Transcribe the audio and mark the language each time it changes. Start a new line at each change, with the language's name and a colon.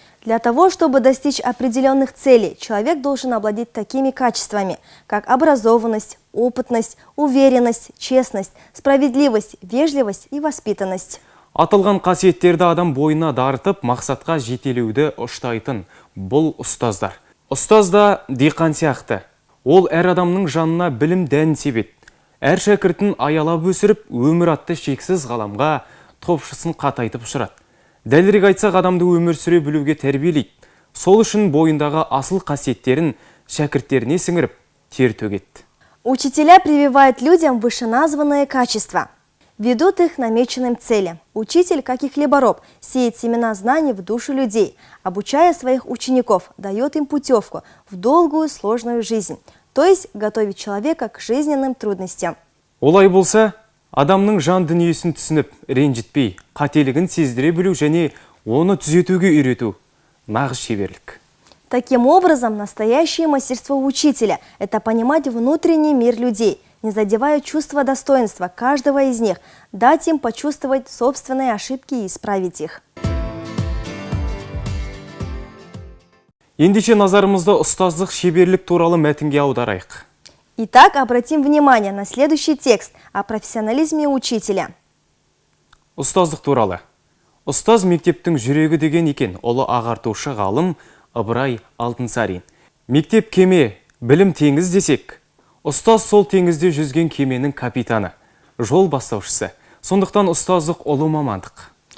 Russian: Для того, чтобы достичь определенных целей, человек должен обладать такими качествами, как образованность, опытность, уверенность, честность, справедливость, вежливость и воспитанность.
Kazakh: Аталған қасиеттерді адам бойына дарытып, мақсатқа жетелеуді ұштайтын бұл ұстаздар. Ұстаз да диқан сияқты. Ол әр адамның жанына білім дәнін себеді. Әр шәкіртін аялап өсіріп, өмір атты шексіз ғаламға топшысын қатайтып ұшырады. Дәлірек айтсақ, адамды өмір сүре білуге тәрбиелейді. Сол үшін бойындағы асыл қасиеттерін шәкірттеріне сіңіріп, тер төгеді.
Russian: Учителя прививают людям вышеназванные качества, ведут их к намеченным целям. Учитель, как и хлебороб, сеет семена знаний в душу людей, обучая своих учеников, дает им путевку в долгую сложную жизнь, то есть готовит человека к жизненным трудностям.
Kazakh: Олай болса, адамның жан дүниесін түсініп, ренжітпей, қателігін сездіре білу және оны түзетуге үйрету нағыз шеберлік.
Russian: Таким образом, настоящее мастерство учителя – это понимать внутренний мир людей, не задевая чувство достоинства каждого из них, дать им почувствовать собственные ошибки и исправить их.
Kazakh: Ендеше назарымызды ұстаздық шеберлік туралы мәтінге аударайық.
Russian: Итак, обратим внимание на следующий текст о профессионализме учителя.
Kazakh: Ұстаздық туралы. Ұстаз мектептің жүрегі деген екен, ұлы ағартушы ғалым Ыбырай Алтынсарин. Мектеп кеме, білім теңіз десек, ұстаз сол теңізде жүзген кеменің капитаны, жол бастаушысы. Сондықтан ұстаздық ұлы мамандық.